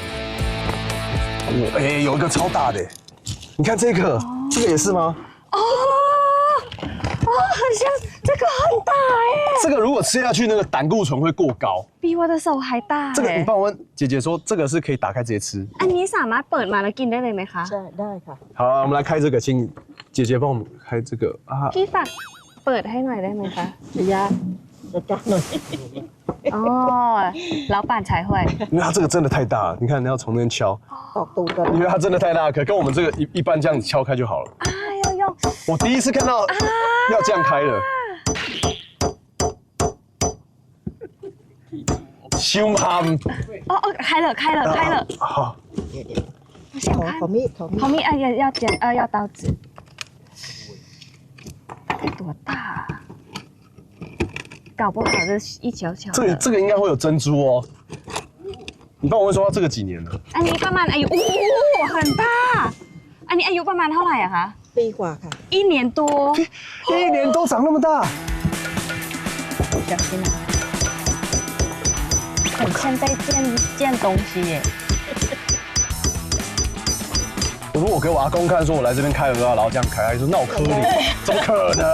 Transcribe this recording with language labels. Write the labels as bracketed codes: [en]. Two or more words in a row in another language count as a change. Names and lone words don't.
[zh] 有一个超大的，你看这个也是吗？好像这个很大哎。这个如果吃下去，那个胆固醇会过高，比我的手还大。这个你帮我问姐姐说，这个是可以打开直接吃。 [th] อันนี้สามารถเปิดมาแล้วกินได้เลยไหมคะ ได้ค่ะ [zh] 好，我们来开这个，请姐姐帮我们开这个啊。 [th] พี่ฝากเปิดให้หน่อยได้ไหมคะ ยาจะจับหน่อย [zh] 哦，老板才会。因为它这个真的太大了，你看你要从那边敲， [th] ตอกตูดกัน [zh] 因为它真的太大了，可跟我们这个一般这样子敲开就好了。啊，要用。我第一次看到要这样开的。凶悍。哦，开了。好。我想看。 [th] ขอมีด [zh] 好密啊，要剪要刀子。多大啊？搞不好这一小小的。这个应该会有珍珠哦。你帮我问说这个几年了？ [th] อันนี้ประมาณอายุ [zh] 很大。 [th] อันนี้อายุประมาณเท่าไหร่อะคะ ปีกว่าค่ะ [zh] 1 年多。 1年都长那么大。小心啊！很像在建东西耶。如果我给我阿公看，说我来这边开鹅啊，然后这样开，他就说那我磕你，怎么可能？